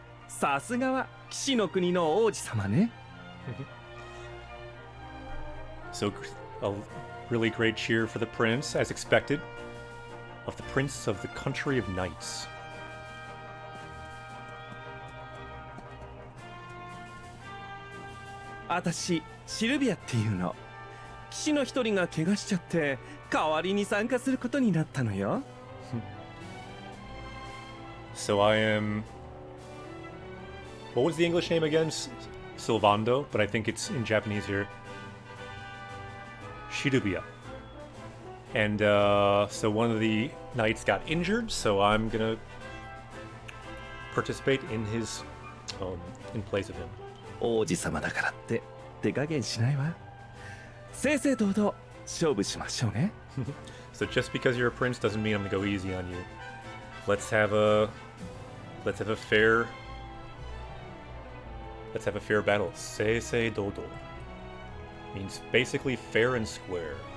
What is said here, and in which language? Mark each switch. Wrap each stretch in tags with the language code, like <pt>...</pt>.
<ja>さすがは騎士の国の王子様ね。</ja> <en>So a really great cheer for the prince, as expected, of the prince of the country of knights.</en> <ja>あたしシルビアっていうの。騎士の一人が怪我しちゃって代わりに参加することになったのよ。</ja> <en>So I am... What was the English name again? Silvando, but I think it's in Japanese here. Shirubiya. And so one of the knights got injured, so I'm gonna participate in his... in place of him.</en> <ja>王子様だからって手加減しないわ。正々堂々勝負しましょうね。</ja> <en>So just because you're a prince doesn't mean I'm gonna go easy on you. Let's have a fair battle. Seisei dodo means basically fair and square.</en>